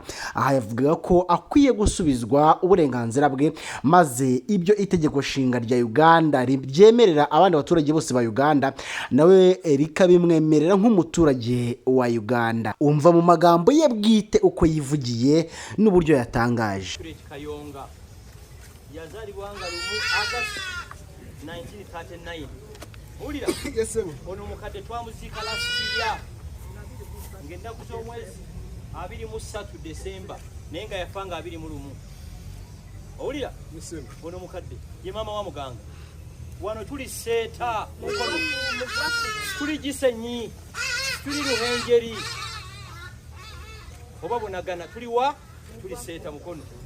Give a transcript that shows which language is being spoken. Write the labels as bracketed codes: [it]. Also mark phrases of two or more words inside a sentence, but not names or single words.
[rw] Aha yavugaga ko akwiye gusubizwa uburenganzira bwe, maze ibyo itegeko nshinga rya Uganda ribyemerera abandi baturage bose ba Uganda nawe rikabimwemerera nk'umuturage wa Uganda. Umva mu magambo ye bwite uko yivugiye n'uburyo yatangaje. [lg] Kayonga yazalibwa nga lumu August 1939. Mulira ono mukadde twamuziika [en] last year [lg] ngenda kuza omwezi 23 December naye nga yafa nga 21. Owulira ono mukadde ye mama wa Muganga. Wano tuli Seeta mukono tuli Gisenyi tuli Ruhengeri oba Bunagana tuli wa tuli Seeta mukono.